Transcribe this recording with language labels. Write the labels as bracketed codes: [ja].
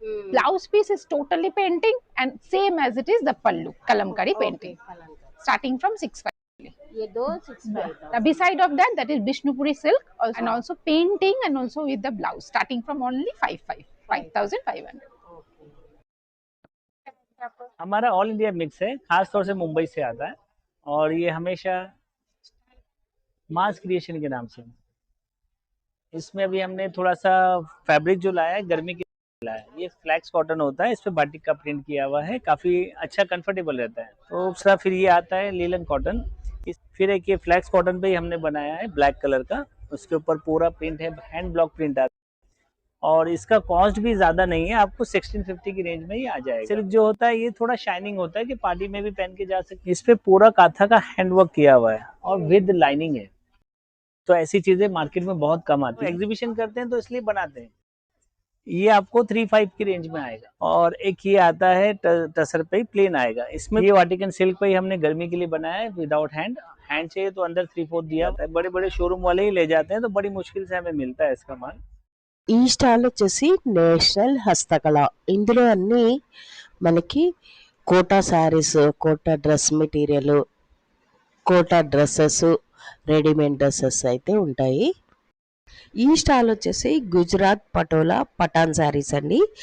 [en] Blouse piece is totally painting and same as it is the pallu kalamkari painting, starting from 6,500. Beside of that is Bishnupuri silk also, and also painting and also with the blouse, starting from only 5,500. [hi] हमारा all India mix है, खास तौर से मुंबई से आता है और ये हमेशा मास क्रिएशन के नाम से। इसमें अभी हमने थोड़ा सा फैब्रिक जो लाया है गर्मी के लाया है। ये फ्लैक्स कॉटन होता है, इस पे बाटिक का प्रिंट किया हुआ है, काफी अच्छा कंफर्टेबल रहता है। तो दूसरा फिर ये आता है लीलन कॉटन, फिर एक ये फ्लैक्स कॉटन पे ही हमने बनाया है ब्लैक कलर का, उसके ऊपर पूरा प्रिंट है, हैंड ब्लॉक प्रिंट आता है और इसका कॉस्ट भी ज्यादा नहीं है, आपको 1650 की रेंज में ही आ जाएगा। सिल्क जो होता है ये थोड़ा शाइनिंग होता है कि पार्टी में भी पहन के जा सकते। इस पे पूरा काथा का हैंड वर्क किया हुआ है और विद लाइनिंग है, तो ऐसी चीजें मार्केट में बहुत कम आती है। एग्जीबिशन करते हैं तो इसलिए बनाते हैं। ये आपको 35 की रेंज में आएगा और एक ये आता है टसर पे ही प्लेन आएगा। इसमें ये वाटिकन सिल्क पे ही हमने गर्मी के लिए बनाया है विदाउट हैंड चाहिए तो अंदर 3/4 दिया होता है। बड़े बड़े शोरूम वाले ही ले जाते हैं तो बड़ी मुश्किल से हमें मिलता है इसका माल। [te] ఈ స్టాల్ వచ్చేసి నేషనల్ హస్తకళ. ఇందులో అన్నీ మనకి quota saris, quota dress material, quota dresses, readymade dresses అయితే ఉంటాయి. ఈ స్టాల్ వచ్చేసి గుజరాత్ పటోలా పఠాన్ శారీస్ అండి.